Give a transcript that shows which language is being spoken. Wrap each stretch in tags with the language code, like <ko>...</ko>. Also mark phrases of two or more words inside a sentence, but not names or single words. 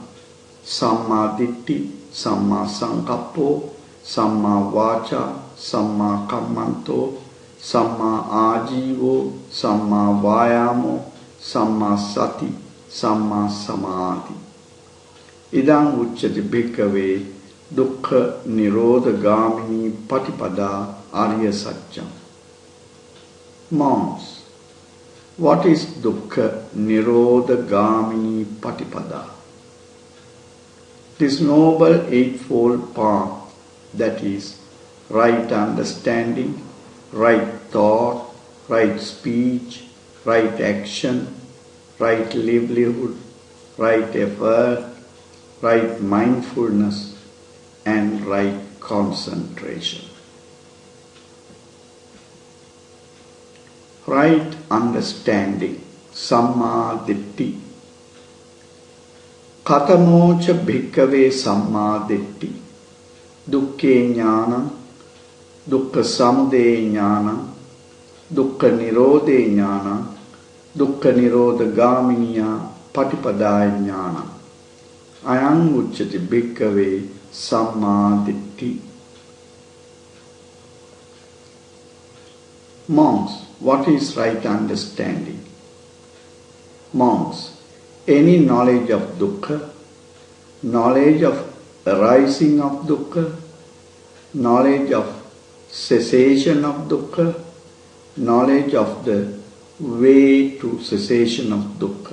<pi>Samma ditti, samma sankappo, samma vacha, samma kammanto, samma ajivo, samma vayamo, samma sati, samma samadhi. Idang uchati bhikkhave dukkha nirodhagamini patipada arya satcham.</pi> <en>Monks, what is</en> <pi>dukkha nirodhagamini patipada?</pi> <en>This noble eightfold path, that is, right understanding, right thought, right speech, right action, right livelihood, right effort, right mindfulness and right concentration. Right understanding,</en> <pi>Samma ditti. Katamocha bhikkhave Samma ditti. Dukkhe jnanam, dukkha samudaya jnanam, dukkha nirodhe jnanam, dukkha nirodhagaminiya patipadaya jnanam. Ayam uchati bhikkhave Samma ditti.</pi> <en>Monks, what is right understanding? Monks, any knowledge of dukkha, knowledge of arising of dukkha, knowledge of cessation of dukkha, knowledge of the way to cessation of dukkha.</en>